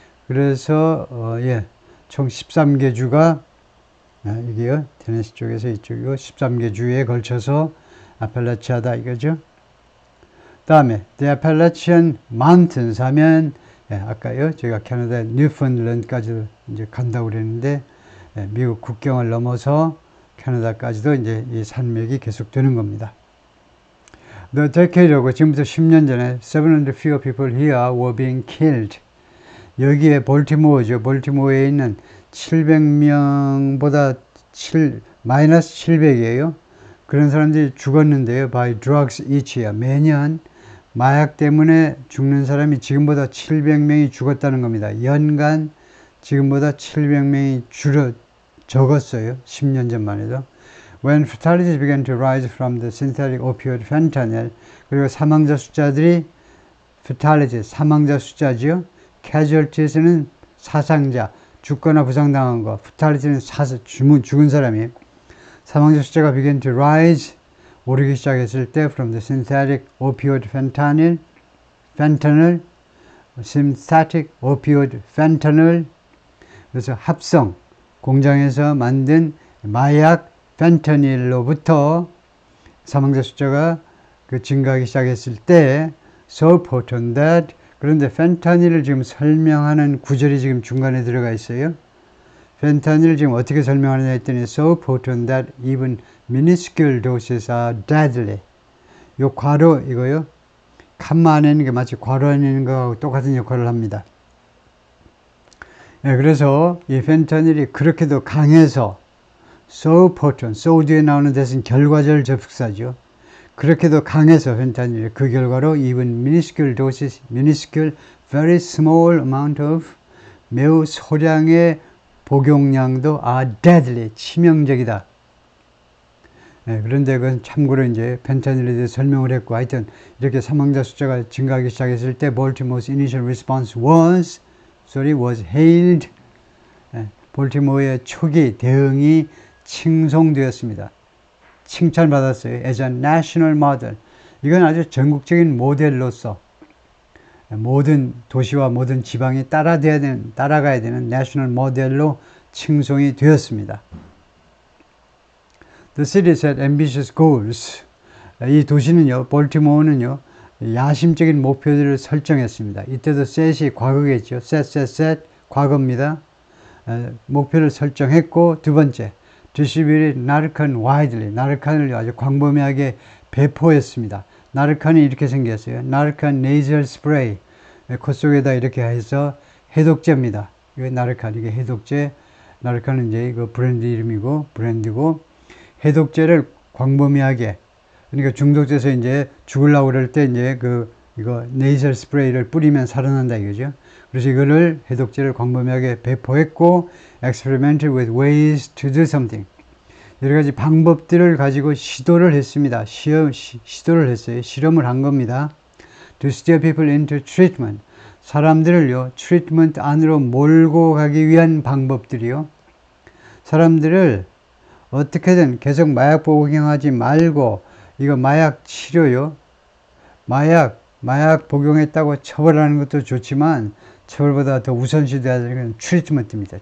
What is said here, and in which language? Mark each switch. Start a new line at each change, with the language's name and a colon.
Korean: 그래서 예, 총 13개 주가 여기요, 테네시 쪽에서 이쪽이고 13개 주에 걸쳐서 아펠라치아다 이거죠. 다음에 The Appalachian Mountains 하면 예, 아까요 제가 캐나다 뉴펀랜드까지 이제 간다고 그랬는데 예, 미국 국경을 넘어서 캐나다까지도 이제 이 산맥이 계속되는 겁니다.
English: The decade라고 지금부터 10년 전에 700 fewer people here were being killed.
Korean: 여기에 볼티모어죠. 볼티모어에 있는 700명보다 마이너스 700이에요. 그런 사람들이 죽었는데요.
English: by drugs each year.
Korean: 매년 마약 때문에 죽는 사람이 지금보다 700명이 죽었다는 겁니다. 연간 지금보다 700명이 적었어요. 10년 전만 해도.
English: When fatalities began to rise from the synthetic opioid fentanyl,
Korean: 그리고 사망자 숫자들이
English: fatalities,
Korean: 사망자 숫자지요. casualties는 사상자, 죽거나 부상당한 거. fatality는 죽은 사람이에요. 사망자 숫자가
English: began to rise,
Korean: 오르기 시작했을 때
English: from the synthetic opioid fentanyl,
Korean: synthetic opioid fentanyl, 그래서 합성, 공장에서 만든 마약 펜타닐로부터 사망자 숫자가 증가하기 시작했을 때
English: so potent that,
Korean: 그런데 펜타닐을 지금 설명하는 구절이 지금 중간에 들어가 있어요. 펜타닐을 지금 어떻게 설명하느냐 했더니
English: so potent that even minuscule doses are deadly.
Korean: 요 괄호 이거요. 칸마 안에 있는 게 마치 괄호 안에 있는 거하고 똑같은 역할을 합니다. 네, 그래서 이 펜타닐이 그렇게도 강해서
English: so potent,
Korean: so 뒤에 나오는 대신 결과절 접속사죠. 그렇게도 강해서 펜타닐이 그 결과로
English: even minuscule doses,
Korean: minuscule,
English: very small amount of
Korean: 매우 소량의 복용량도
English: are deadly,
Korean: 치명적이다. 네, 그런데 그건 참고로 이제 펜타닐에 대해 설명을 했고, 하여튼 이렇게 사망자 숫자가 증가하기 시작했을 때
English: Baltimore's initial response was hailed.
Korean: 네, 볼티모어의 초기 대응이 칭송되었습니다. 칭찬받았어요.
English: as a national model.
Korean: 이건 아주 전국적인 모델로서 모든 도시와 모든 지방이 따라가야 되는 national model로 칭송이 되었습니다.
English: The city set ambitious goals.
Korean: 이 도시는요, 볼티모어는요, 야심적인 목표들을 설정했습니다. 이때도 set이 과거겠죠. set, 과거입니다. 목표를 설정했고, 두 번째,
English: distributed Narcan widely.
Korean: 나르칸을 아주 광범위하게 배포했습니다. 나르칸이 이렇게 생겼어요.
English: Narcan nasal spray.
Korean: 코 속에다 이렇게 해서 해독제입니다. 이게 나르칸, 이게 해독제. 나르칸은 이제 이거 브랜드 이름이고, 브랜드고, 해독제를 광범위하게, 그러니까 중독돼서 이제 죽으려고 그럴 때 이제 이거 네이설 스프레이를 뿌리면 살아난다 이거죠. 그래서 이거를 해독제를 광범위하게 배포했고,
English: experimented with ways to do something.
Korean: 여러 가지 방법들을 가지고 시도를 했습니다. 시도를 했어요. 실험을 한 겁니다.
English: To steer people into treatment.
Korean: 사람들을요, 트리트먼트 안으로 몰고 가기 위한 방법들이요. 사람들을 어떻게든 계속 마약 복용하지 말고, 이거 마약 치료요. 마약 복용했다고 처벌하는 것도 좋지만, 처벌보다 더 우선시돼야 되는 건 트리트먼트입니다.